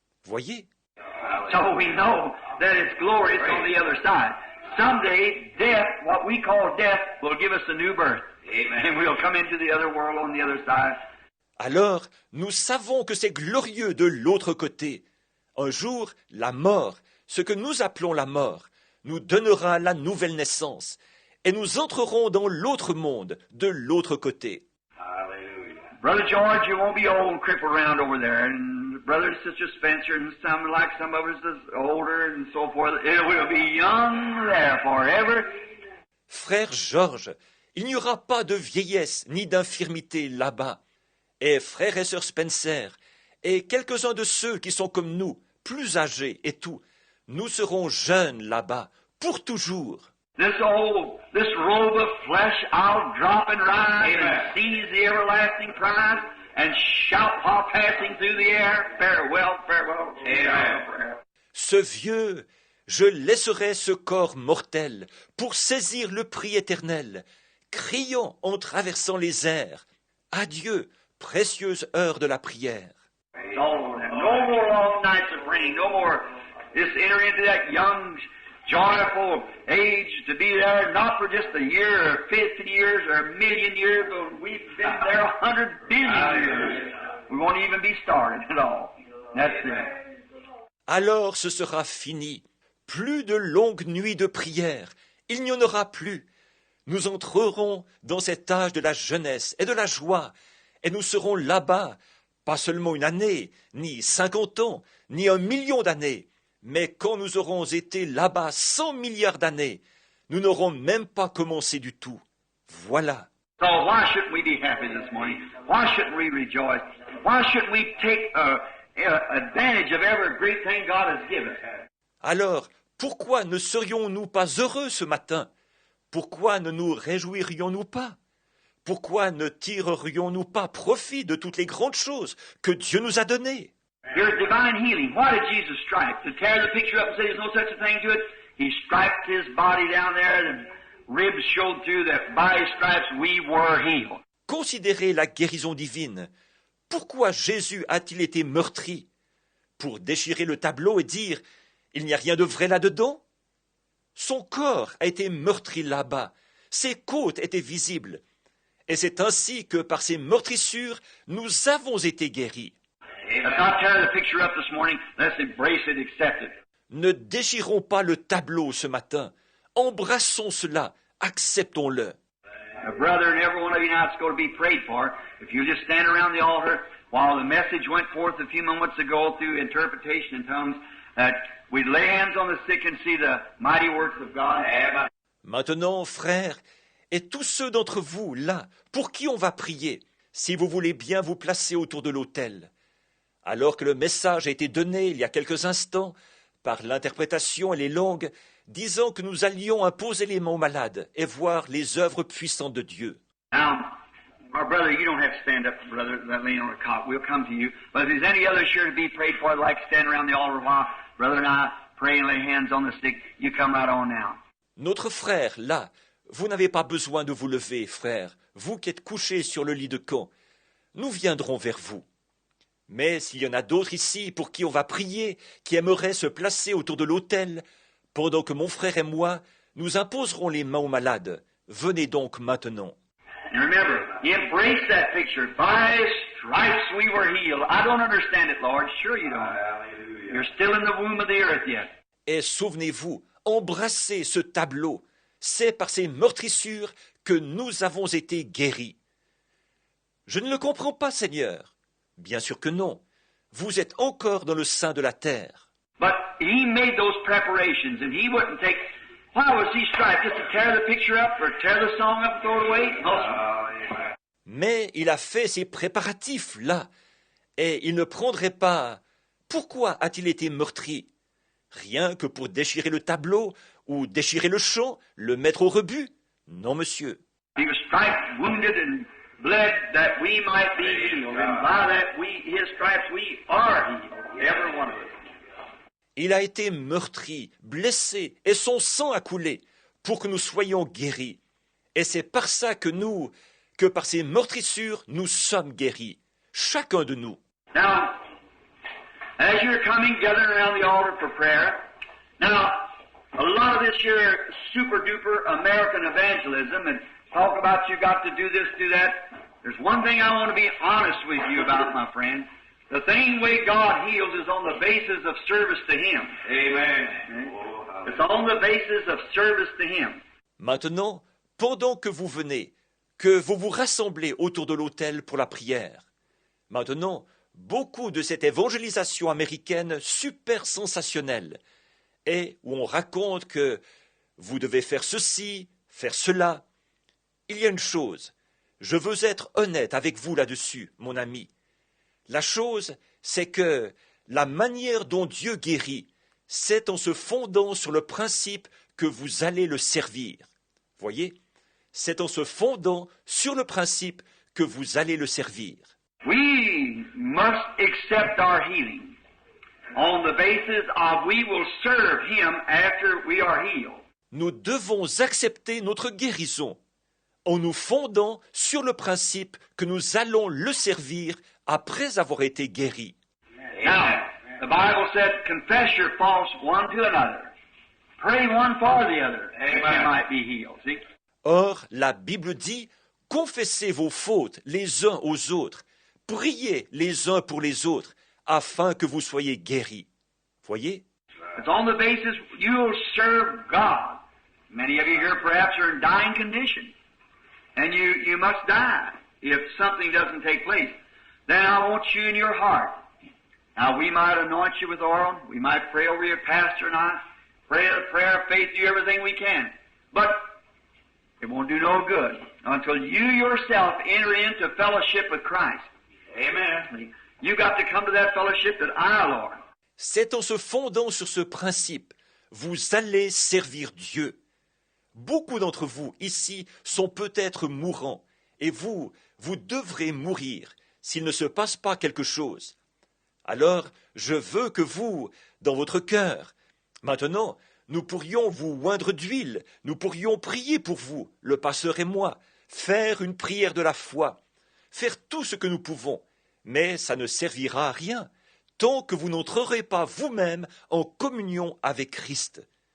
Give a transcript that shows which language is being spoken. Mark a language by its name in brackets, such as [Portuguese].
[French] Voyez? [English] So we know that it's glorious on the other side. Someday, death, what we call death, will give us a new birth. Amen. And we'll come into the other world on the other side. [French] Alors, nous savons que c'est glorieux de l'autre côté. Un jour, la mort, ce que nous appelons la mort, nous donnera la nouvelle naissance, et nous entrerons dans l'autre monde, de l'autre côté. [English] Brother George, you won't be old and crippled around over there, and Brother and Sister Spencer, and some of us is older and so forth. It will be young there forever. [French] Frère Georges, il n'y aura pas de vieillesse ni d'infirmité là-bas. Et frère et sœur Spencer, et quelques-uns de ceux qui sont comme nous, plus âgés et tout, nous serons jeunes là-bas, pour toujours. [English] This robe of flesh I'll drop and rise and seize the everlasting prize and shout while passing through the air, farewell, farewell, farewell. [French] Ce vieux, je laisserai ce corps mortel pour saisir le prix éternel, criant en traversant les airs, adieu, précieuse heure de la prière. [English] No more long nights of praying, no more just enter into that young, joyful age to be there, not for just a year or 50 years or a million years, but we've been there 100 billion years. We won't even be started at all. That's it. [French] Alors ce sera fini. Plus de longues nuits de prière. Il n'y en aura plus. Nous entrerons dans cet âge de la jeunesse et de la joie, et nous serons là-bas, pas seulement une année, ni 50 ans, ni 1 million d'années, mais quand nous aurons été là-bas 100 milliards d'années, nous n'aurons même pas commencé du tout. Voilà. [English] So why shouldn't we be happy this morning? Why shouldn't we rejoice? Why shouldn't we take advantage of every great thing God has given? [French] Alors, pourquoi ne serions-nous pas heureux ce matin? Pourquoi ne nous réjouirions-nous pas? Pourquoi ne tirerions-nous pas profit de toutes les grandes choses que Dieu nous a données? [English] Here's divine healing. Why did Jesus strike? To tear the picture up and say there's no such a thing to it? He striped his body down there and ribs showed through that by his stripes we were healed. [French] Considérez la guérison divine. Pourquoi Jésus a-t-il été meurtri? Pour déchirer le tableau et dire « Il n'y a rien de vrai là-dedans » Son corps a été meurtri là-bas. Ses côtes étaient visibles. Et c'est ainsi que par ces meurtrissures, nous avons été guéris. [English] Let's not tear the picture up this morning. Let's embrace it, accept it. [French] Ne déchirons pas le tableau ce matin. Embrassons cela, acceptons-le. [English] Brother, and every one of you now that's going to be prayed for, if you just stand around the altar while the message went forth a few moments ago through interpretation in tongues, that we'd lay hands on the sick and see the mighty works of God. [French] Maintenant, frères, et tous ceux d'entre vous, là, pour qui on va prier, si vous voulez bien vous placer autour de l'autel. Alors que le message a été donné il y a quelques instants, par l'interprétation et les langues, disant que nous allions imposer les mains aux malades et voir les œuvres puissantes de Dieu. [English] Now, our brother, you don't have to stand up, brother, that laying on a cot. We'll come to you. But if there's any others here to be prayed for, I'd like to stand around the altar while brother and I pray and lay hands on the sick. You come right on now. [French] Notre frère, là, vous n'avez pas besoin de vous lever, frère, vous qui êtes couchés sur le lit de camp. Nous viendrons vers vous. Mais s'il y en a d'autres ici pour qui on va prier, qui aimeraient se placer autour de l'autel, pendant que mon frère et moi, nous imposerons les mains aux malades, venez donc maintenant. [English] And remember, embrace that picture. By his stripes we were healed. I don't understand it, Lord. Sure you don't. You're still in the womb of the earth yet. [French] Et souvenez-vous, embrassez ce tableau. C'est par ces meurtrissures que nous avons été guéris. Je ne le comprends pas, Seigneur. Bien sûr que non. Vous êtes encore dans le sein de la terre. [English] But he made those preparations, and he wouldn't take. Why was he striped? Just to tear the picture up or tear the song up and throw it away? No, sir. [French] Mais il a fait ses préparatifs là, et il ne prendrait pas. Pourquoi a-t-il été meurtri? Rien que pour déchirer le tableau ou déchirer le chant, le mettre au rebut? Non, monsieur. [English] He was striped, wounded, and bled that we might be healed, and by that his stripes we are healed, every one of us. [French] Il a été meurtri, blessé, et son sang a coulé pour que nous soyons guéris. Et c'est par ça que par ces meurtrissures, nous sommes guéris, chacun de nous. [English] Now, as you're coming, gathering around the altar for prayer, now, a lot of this here super-duper American evangelism and talk about you got to do this, do that. There's one thing I want to be honest with you about, my friend. The same way God heals is on the basis of service to Him. Amen. It's on the basis of service to Him. [French] Maintenant, pendant que vous venez, que vous vous rassemblez autour de l'autel pour la prière, maintenant, beaucoup de cette évangélisation américaine super sensationnelle, et où on raconte que vous devez faire ceci, faire cela, il y a une chose, je veux être honnête avec vous là-dessus, mon ami. La chose, c'est que la manière dont Dieu guérit, c'est en se fondant sur le principe que vous allez le servir. Voyez, c'est en se fondant sur le principe que vous allez le servir. [English] We must accept our healing on the basis of we will serve Him after we are healed. [French] Nous devons accepter notre guérison en nous fondant sur le principe que nous allons le servir après avoir été guéris. [English] Now, the Bible said, confess your faults one to another. Pray one for the other, that you might be healed. See? [French] Or, la Bible dit, confessez vos fautes les uns aux autres, priez les uns pour les autres, afin que vous soyez guéris. Voyez? [English] It's on the basis you'll serve God. Many of you here perhaps are in dying condition. And you must die if something doesn't take place. Then I want you in your heart. Now we might anoint you with oil. We might pray over your pastor and I. Pray a prayer of faith, do everything we can. But it won't do no good until you yourself enter into fellowship with Christ. Amen. You got to come to that fellowship that I, Lord. [French] C'est en se fondant sur ce principe, vous allez servir Dieu. Beaucoup d'entre vous ici sont peut-être mourants, et vous devrez mourir s'il ne se passe pas quelque chose. Alors, je veux que vous, dans votre cœur, maintenant, nous pourrions vous oindre d'huile, nous pourrions prier pour vous, le pasteur et moi, faire une prière de la foi, faire tout ce que nous pouvons, mais ça ne servira à rien tant que vous n'entrerez pas vous-même en communion avec Christ.